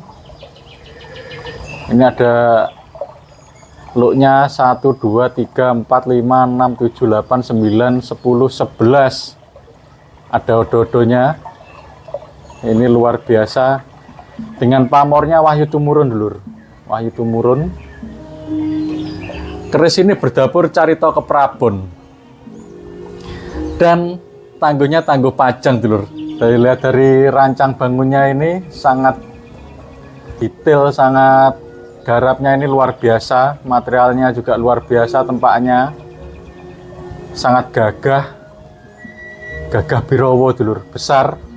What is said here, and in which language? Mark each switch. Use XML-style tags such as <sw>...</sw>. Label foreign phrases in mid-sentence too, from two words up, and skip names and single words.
<id>Ini ada luknya 1, 2, 3, 4, 5, 6, 7, 8, 9, 10, 11. Ada odo-odonya. Ini luar biasa. Dengan pamornya Wahyu Tumurun dulur. Wahyu Tumurun. Keris ini berdapur carita keprabon. Dan tangguhnya tangguh Pajang dulur. Lihat dari rancang bangunnya ini sangat detail, sangat garapnya ini luar biasa, materialnya juga luar biasa, tempatnya sangat gagah, gagah birowo dulur, besar.</id>